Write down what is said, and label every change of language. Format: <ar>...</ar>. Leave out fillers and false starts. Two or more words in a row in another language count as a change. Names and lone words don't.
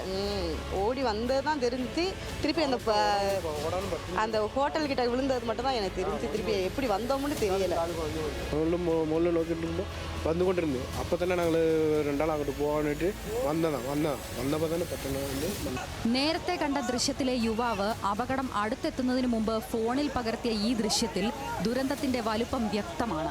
<ta>ஓடி வந்தது தான் தெரிஞ்சு. திருப்பி அந்த ஹோட்டல் கிட்ட விழுந்தது மட்டும் தான் எனக்கு தெரிஞ்சு. திருப்பி எப்படி வந்தோம்னு தெரியல.</ta> <ml>മുകളിൽ നോക്കിയിട്ടിരുമ്പോൾ വന്നുകൊണ്ടിരുന്നു. അപ്പോൾ തന്നെ ഞങ്ങൾ രണ്ടാൾ അങ്ങോട്ട് പോകാനായിട്ട് വന്നപ്പോൾ തന്നെ പെട്ടെന്ന്. നേരത്തെ കണ്ട ദൃശ്യത്തിലെ യുവാവ് അപകടം അടുത്തെത്തുന്നതിന് മുമ്പ് ഫോണിൽ പകർത്തിയ ഈ ദൃശ്യത്തിൽ ദുരന്തത്തിന്റെ വലുപ്പം വ്യക്തമാണ്.</ml>